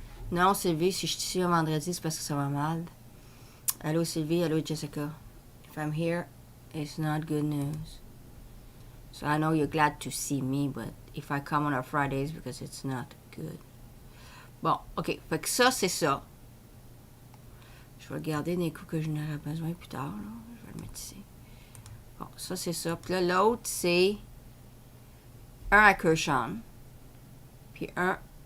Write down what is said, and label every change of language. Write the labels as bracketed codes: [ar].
[fr] Non, Sylvie, si je suis ici un vendredi, c'est parce que ça va mal. Allô, Sylvie. Allô, Jessica. [en] If I'm here, it's not good news. So I know you're glad to see me, but if I come on our Fridays, because it's not good. [fr] Bon, ok. Fait que ça, c'est ça. Je vais regarder des coups que je n'aurai besoin plus tard, là. Je vais le mettre ici. Bon, ça, c'est ça. Puis là, l'autre, c'est un à Kershaw. Puis un...